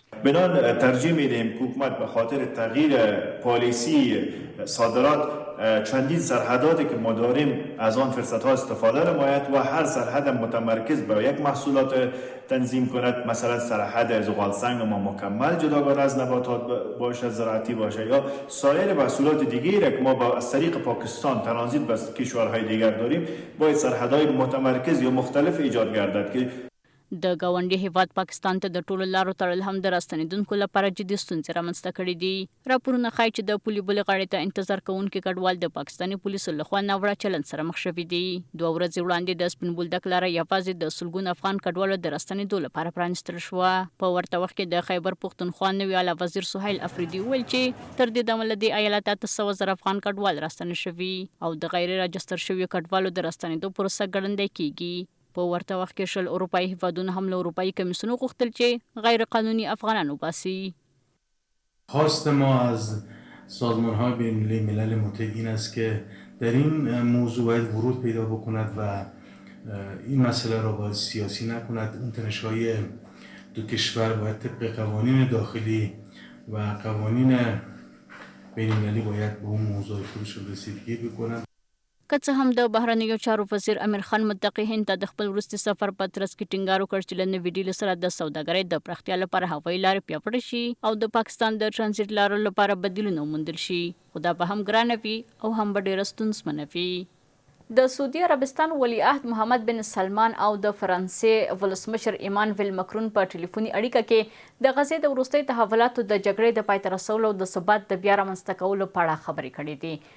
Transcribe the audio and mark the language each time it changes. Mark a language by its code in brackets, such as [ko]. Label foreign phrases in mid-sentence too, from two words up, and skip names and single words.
[fa] بنان ترجیح میدیم که حکومت به خاطر تغییر پالیسی صادرات چندین سرحداتی که ما داریم از آن فرصت ها استفاده نماید و هر سرحد متمرکز به یک محصولات تنظیم کند. مثلا سرحد زغال سنگ ما مکمل جداگانه از نباتات باشه، زراعتی باشه، یا سایر محصولات دیگری که ما از طریق پاکستان ترانزیت به کشورهای دیگر داریم باید سرحدهای متمرکز یا مختلف ایجاد گردد که [ps] د ګاونډي هیواد پاکستان ته د ټولو لارو تړل هم د راستنېدونکو لپاره جدي ستونزې رامنځته کړي دي. راپورونه ښایي چې د پولې بلې غاړې ته انتظار کوونکي کډوال د پاکستاني پولیسو لخوا ناوړه چلند سره مخ شوي دي. 2 ورځې وړاندې د سپین بولدک لاره یوازې د سلګونو افغان کډوالو د راستنېدو لپاره پرانیستل شوه. په ورته وخت کې د خیبر پښتونخوا نوي اعلی وزیر سهیل افریدي وویل چې تر دې دمه له دې ایالت 800,000 افغان کډوال راستنه شوي او د غیر راجستر شویو کډوالو د راستنېدو پروسه ګړندۍ کیږي. په ورته وخت کې 20 اروپایي هیوادونه هم له اروپایي کمیسیون غوښتل چې غیر قانوني افغانان وباسي. [fa] خواست ما از سازمان‌های بین‌المللی ملل متحد این است که در این موضوع باید ورود پیدا بکند و این مسئله را باید سیاسی نکند. اون تنش‌های دو کشور باید طبق قوانین داخلی و قوانین بین‌المللی باید به اون موضوع خودشون رسیدگی بکنند. [ps] که څه هم د بهرنیو چارو وزیر امیر خان متقي هند ته د خپل وروستي سفر په ترڅ کې ټینګار وکړ چې له نوي ډیل سره د سوداګرۍ د پراختیا لپاره هوایي لارې پیاوړې شي او د پاکستان د ټرانزیټ لارو لپاره بدیلونه وموندل شي، خو دا به هم ګرانه وي او هم به ډېره ستونزمنه وي. د سعودي عربستان ولیعهد محمد بن سلمان او د فرانسې ولسمشر ایمانویل مکرون په ټلیفوني اړیکه کې د غزې د وروستۍ تحولاتو د جګړې د پای ته رسولو او د ثبات د بیا رامنځته کولو په اړه خبرې کړې دي.